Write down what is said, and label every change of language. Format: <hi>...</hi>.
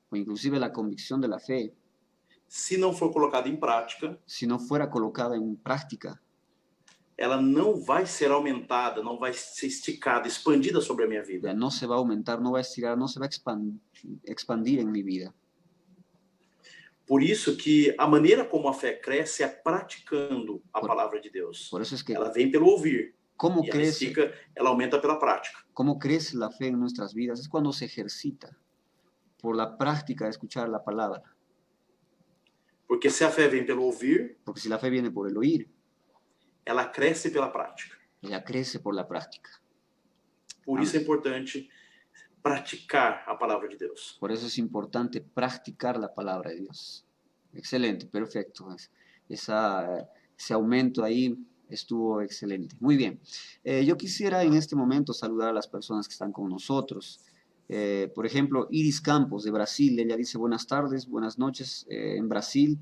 <es>o inclusive la convicción de la fe,</es> <pt>se não for colocada em prática,</pt> <es>si no fuera colocada en práctica,</es> <pt>ela não vai ser aumentada, não vai ser esticada, expandida sobre a minha vida.</pt> <es>No se va a aumentar, no va a estirar, no se va a expandir en mi vida.</es> <pt>Por isso que a maneira como a fé cresce é praticando a palavra de Deus.</pt> <es>Por eso es que</es> <pt>ela vem pelo ouvir.</pt> <es>¿Cómo y crece?</es> <pt>Ela aumenta pela prática.</pt> <es>¿Cómo crece la fe en nuestras vidas? Es cuando se ejercita por la práctica de escuchar la palabra.</es> <pt>Porque se a fé vem pelo ouvir,</pt> <es>porque si la fe viene por el oír,</es> <pt>ela cresce pela prática.</pt> <es>Ella crece por la práctica.</es> <pt>Por isso é importante praticar a palavra de Deus.</pt> <es>Por eso es importante practicar la palabra de Dios. Excelente, perfecto. Ese aumento ahí Estuvo excelente. Muy bien. Yo quisiera en este momento saludar a las personas que están con nosotros. Por ejemplo, Iris Campos de Brasil, ella dice buenas tardes, buenas noches en Brasil.</es>